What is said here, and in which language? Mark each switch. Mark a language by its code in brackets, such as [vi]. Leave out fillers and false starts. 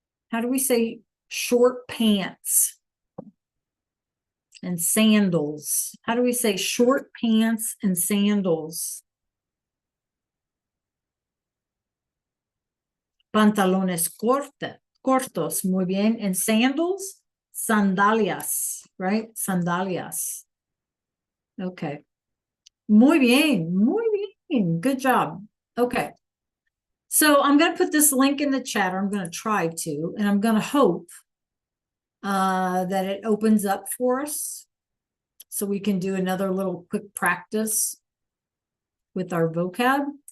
[en] How do we say short pants and sandals? How do we say short pants and sandals? [es] Pantalones cortos, muy bien. [en] And sandals, sandalias, right? [es] Sandalias. Okay. Muy bien, muy bien. [en] Good job. [es] Okay. [en] So I'm going to put this link in the chat, or I'm going to try to, and I'm going to hope that it opens up for us so we can do another little quick practice with our vocab.